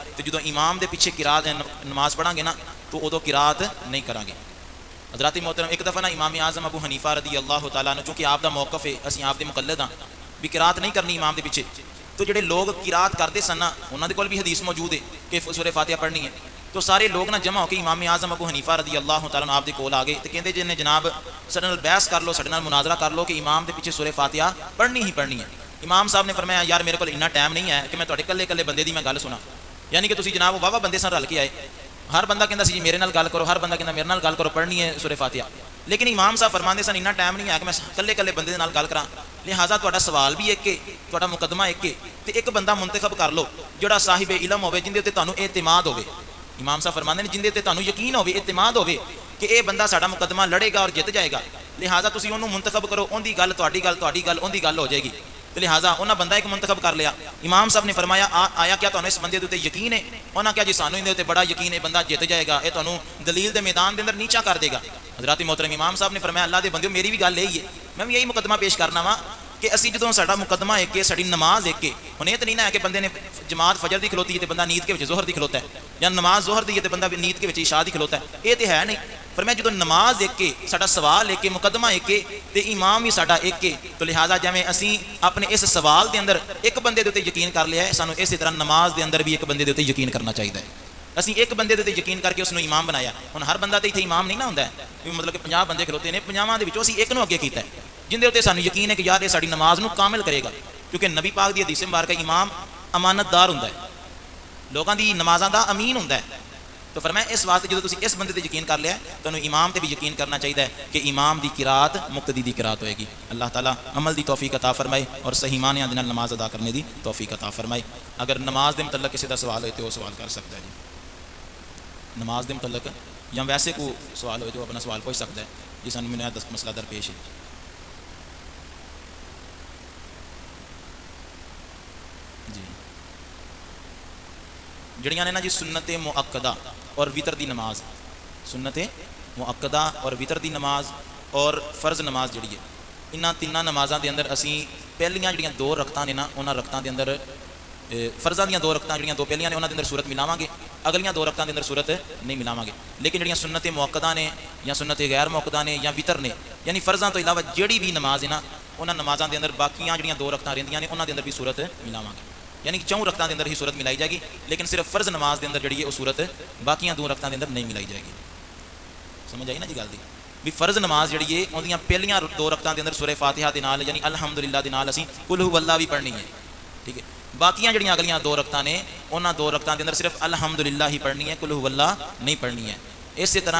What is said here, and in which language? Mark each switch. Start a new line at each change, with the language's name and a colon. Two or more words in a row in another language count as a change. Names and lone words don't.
Punjabi: تو جدوں امام دے پیچھے قرات نماز پڑھاں گے نا تو ادو قرات نہیں کران گے۔ حضرات محترم، ایک دفعہ نا امام اعظم ابو حنیفہ
Arabic: رضی اللہ تعالیٰ عنہ،
Punjabi: چونکہ آپ دا موقف ہے اسی آپ دے مقلد ہاں بھی قرات نہیں کرنی امام دے پیچھے، تو جڑے لوگ قرات کرتے سن نا انہاں دے کول بھی حدیث موجود ہے کہ سورہ فاتحہ پڑھنی ہے، تو سارے لوگ نا جمع ہو کے امام اعظم ابو حنیفہ
Arabic: رضی اللہ تعالیٰ عنہ
Punjabi: آپ دے کول آ گئے تو کہندے جی نے جناب ساڈے نال بحث کر لو، ساڈے نال مناظرہ کر لو کہ امام دے پیچھے سورہ فاتحہ پڑھنی ہی پڑھنی ہے۔ امام صاحب نے فرمایا یار میرے کول اتنا ٹائم نہیں ہے کہ میں تہاڈے کلے کلے بندے دی میں گل سنا، یعنی کہ تسی جناب واہ بندے سن رل کے آئے، ہر بندہ کہندا سی جی میرے نال گل کرو، ہر بندہ کہندا میرے نال گل کرو، پڑھنی ہے سورہ فاتحہ، لیکن امام صاحب فرماندے سن اتنا ٹائم نہیں ہے کہ میں کلے کلے بندے دے نال گل کراں، لہٰذا تہاڈا سوال بھی ایک ہے، تہاڈا مقدمہ ایک ہے، تے ایک بندہ منتخب کر لو جڑا صاحب علم ہوے، جن دے تے تانوں اعتماد ہوے۔ امام صاحب فرماندے نے جن دے تے تانوں یقین ہوے، اعتماد ہوے کہ اے بندہ ساڈا مقدمہ لڑے گا اور جت جائے گا، لہٰذا تسی اونوں منتخب کرو، اون دی گل تہاڈی گل، تہاڈی گل اون دی گل ہو جائے گی، تو لہٰذا انہاں بندہ ایک منتخب کر لیا۔ امام صاحب نے فرمایا آیا کیا تانوں اس بندے دے تے یقین ہے؟ انہاں کہا جی سانوں اندے تے بڑا یقین ہے، بندہ جت جائے گا، اے تانوں دلیل دے میدان دے اندر نیچا کر دے گا۔ حضرات محترم، امام صاحب نے فرمایا اللہ دے بندیو میری بھی گل یہی ہے، میں بھی یہی مقدمہ پیش کرنا وا کہ اسی جدوں ساڈا مقدمہ ایک ہے، ساڈی نماز ایک ہے، ہن یہ تو نہیں نہ ہے کہ بندے نے جماعت فجر دی کھلوتی ہے تے بندہ نیند کے وچ ظہر دی کھلوتا ہے، یا نماز ظہر دی ہے تے بندہ نیند کے وچ عشاء دی کھلوتا ہے، یہ تے ہے نہیں۔ فرمایا جدوں نماز ایک ہے، ساڈا سوال ایک ہے، مقدمہ ایک ہے تے امام بھی ساڈا ایک ہے، تو لہٰذا جویں اسی اپنے اس سوال دے اندر ایک بندے دے تے یقین کر لیا ہے، سانوں اسی طرح نماز دے اندر بھی ایک بندے دے تے یقین کرنا چاہیے ہے۔ اسی ایک بندے دے تے یقین کر کے اس نو امام بنایا، ہن ہر بندہ تے ایتھے امام نہیں نہ ہوندا ہے، مطلب کہ 50 بندے کھلوتے نے، 50 دے وچوں اسی ایک نو اگے کیتا ہے جن دے اوتے سانوں یقین ہے کہ یار یہ ساڈی نماز نو کامل کرے گا، کیونکہ نبی پاک دی حدیث مبارکہ امام امانت دار ہوندا ہے، لوگاں دی نمازاں دا امین ہوندا ہے، تو فرمایا اس واسطے جدوں تسی اس بندے تے یقین کر لیا ہے تانوں امام تے بھی یقین کرنا چاہیے کہ امام دی قرات مقتدی دی قرات ہوئے گی۔ اللہ تعالیٰ عمل دی توفیق عطا فرمائے اور صحیح معنی دے نال نماز ادا کرنے دی توفیق عطا فرمائے۔ اگر نماز دے متعلق کسی دا سوال ہوئے تو وہ سوال کر سکتا ہے جی، نماز دے متعلق یا ویسے کو سوال ہوئے تو اپنا سوال پوچھ سکتا ہے جی، سانوں میں مسئلہ درپیش ہے۔ جی جڑیاں نے نا جی سنت مؤکدہ اور وطر دی نماز، سنت مؤکدہ اور وطر دی نماز اور فرض نماز جڑی ہے، انہاں تیناں نمازاں دے اندر اسی پہلیاں جڑیاں 2 رکعتاں نے نا انہاں رکعتاں دے اندر فرضاں دیاں 2 رکعتاں جڑیاں 2 پہلیاں نے انہاں دے اندر صورت ملاواں گے، اگلیاں 2 رکعتاں دے اندر صورت نہیں ملاواں گے، لیکن جڑیاں سنت مؤکدہ نے یا سنت غیر مؤکدہ نے یا وطر نے، یعنی فرضاں تو علاوہ جڑی بھی نماز ہے نا انہاں نمازاں دے اندر باقیاں جڑیاں 2 رکعتاں رہندیاں نے انہاں دے اندر بھی صورت ملاواں گے، یعنی 4 رکعتاں دے اندر ہی صورت ملائی جائے گی، لیکن صرف فرض نماز دے اندر جڑی ہے وہ صورت باقیاں 2 رکعتاں دے اندر نہیں ملائی جائے گی۔ سمجھ آئی نا جی گل دی بھی فرض نماز جڑی ہے اودیاں پہلیاں 2 رکعتاں دے اندر سورہ فاتحہ دے نال یعنی الحمدللہ دے نال اسی
Arabic: قل هو اللہ
Punjabi: بھی پڑھنی ہے، ٹھیک ہے، باقیاں جڑیاں اگلیاں 2 رکعتاں نے انہاں 2 رکعتاں دے اندر صرف الحمدللہ ہی پڑھنی ہے،
Arabic: قل هو اللہ
Punjabi: نہیں پڑھنی ہے۔